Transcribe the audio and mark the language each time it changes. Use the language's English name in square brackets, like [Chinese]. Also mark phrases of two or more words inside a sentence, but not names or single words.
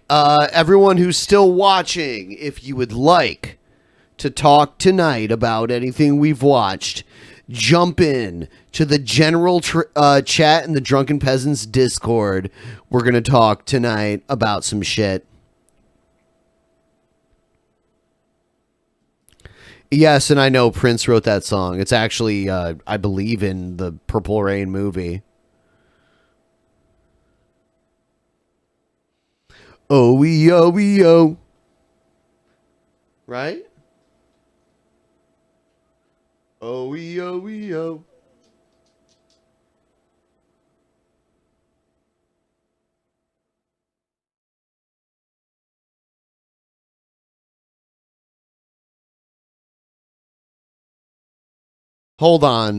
[English] Everyone who's still watching, if you would like to talk tonight about anything we've watched, jump in to the general chat in the Drunken Peasants Discord. We're going to talk tonight about some shit. Yes, and I know Prince wrote that song. It's actually, I believe, in the Purple Rain movie. O-E-O-E-O. Right? O-E-O-E-O. Hold on.